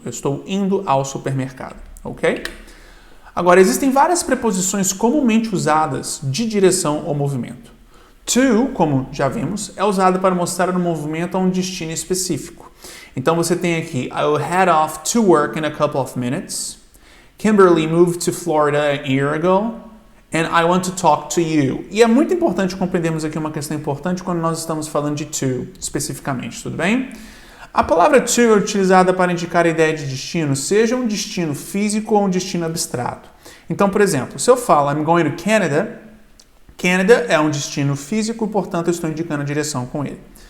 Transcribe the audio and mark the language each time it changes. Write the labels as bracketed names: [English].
[Portuguese] Eu estou indo ao supermercado, ok? Agora, existem várias preposições comumente usadas de direção ou movimento. To, como já vimos, é usada para mostrar um movimento a um destino específico. Então você tem aqui, [English] I will head off to work in a couple of minutes. Kimberly moved to Florida a year ago. And I want to talk to you. [Portuguese] E é muito importante compreendermos aqui uma questão importante quando nós estamos falando de to, especificamente, tudo bem? A palavra to é utilizada para indicar a ideia de destino, seja um destino físico ou um destino abstrato. Então, por exemplo, se eu falo [English] I'm going to Canada, [Portuguese] Canada é um destino físico, portanto eu estou indicando a direção com ele.